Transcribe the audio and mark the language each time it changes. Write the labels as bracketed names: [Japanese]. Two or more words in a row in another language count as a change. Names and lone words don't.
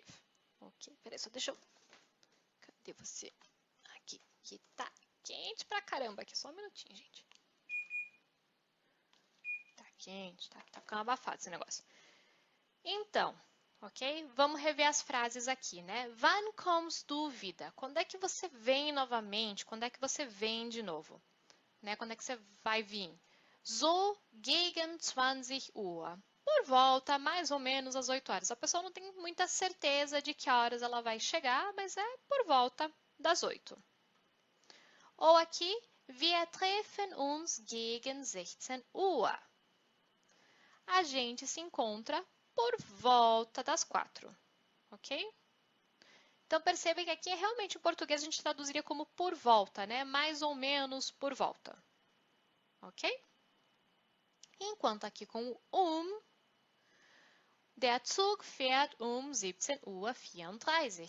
[Portuguese] Ok, peraí, só deixa eu... Cadê você? Aqui, que tá quente pra caramba aqui. Só um minutinho, gente. Tá quente, tá ficando abafado esse negócio. Então, ok? Vamos rever as frases aqui, né? [German] Wann kommst du wieder? [Portuguese] Quando é que você vem novamente? Quando é que você vem de novo? Né? Quando é que você vai vir? [German] So gegen 20 Uhr. [Portuguese] Por volta, mais ou menos, às 8 horas. A pessoa não tem muita certeza de que horas ela vai chegar, mas é por volta das 8. Ou aqui, [German] wir treffen uns gegen 16 Uhr. [Portuguese] A gente se encontra por volta das 4. Ok? Então, perceba que aqui, realmente, em português, a gente traduziria como por volta, né? Mais ou menos por volta. Ok? Enquanto aqui com o [German] der Zug fährt 17:34 Uhr.